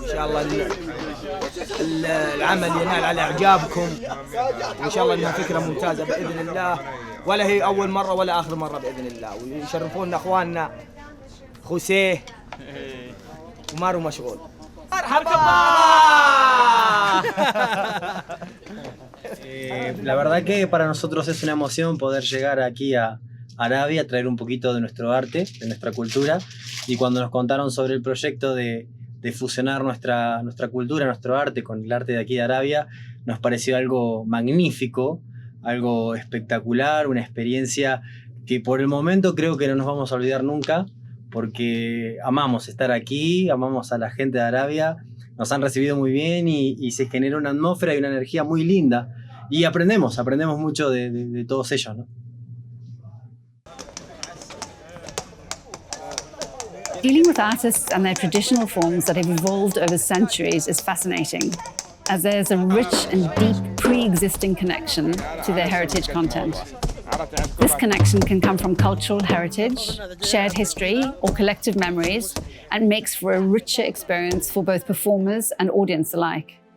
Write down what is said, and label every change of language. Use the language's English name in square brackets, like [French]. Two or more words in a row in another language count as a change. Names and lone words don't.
[Arabic] إن شاء الله العمل ينال على إعجابكم، وإن شاء الله إنها فكرة ممتازة بإذن الله، ولا هي أول مرة ولا آخر مرة بإذن الله، ويشرفونا أخواننا خوسيه ومارو مشغول. مرحبا. [Spanish] La verdad que para nosotros es una emoción poder llegar aquí a Arabia, traer un poquito de nuestro arte, de nuestra cultura, y cuando nos contaron sobre el proyecto de fusionar nuestra cultura, nuestro arte con el arte de aquí de Arabia, nos pareció algo magnífico, algo espectacular, una experiencia que por el momento creo que no nos vamos a olvidar nunca, porque amamos estar aquí, amamos a la gente de Arabia, nos han recibido muy bien y se genera una atmósfera y una energía muy linda, y aprendemos mucho de todos ellos, ¿no? [English] Dealing with artists and their traditional forms that have evolved over centuries is fascinating, as there's a rich and deep pre-existing connection to their heritage content. This connection can come from cultural heritage, shared history, or collective memories, and makes for a richer experience for both performers and audience alike.